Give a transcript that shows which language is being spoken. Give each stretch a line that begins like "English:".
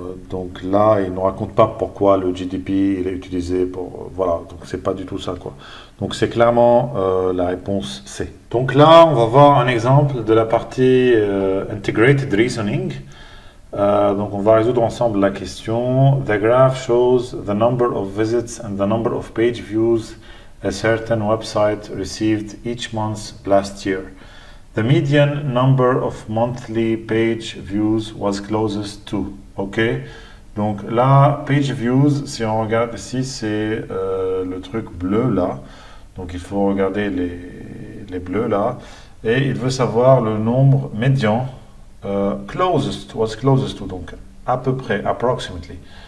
French: Donc là, il ne raconte pas pourquoi le GDP il est utilisé pour... Voilà, donc c'est pas du tout ça, quoi. Donc c'est clairement la réponse C. Donc là, on va voir un exemple de la partie Integrated Reasoning. Donc on va résoudre ensemble la question.
English: The graph shows the number of visits and the number of page views a certain website received each month last year. The median number of monthly page views was closest to.
French: Ok, donc là, page views, si on regarde ici, c'est le truc bleu là. Donc il faut regarder les bleus là. Et il veut savoir le nombre médian.
English: Closest, was closest to,
French: donc à peu près,
English: approximately.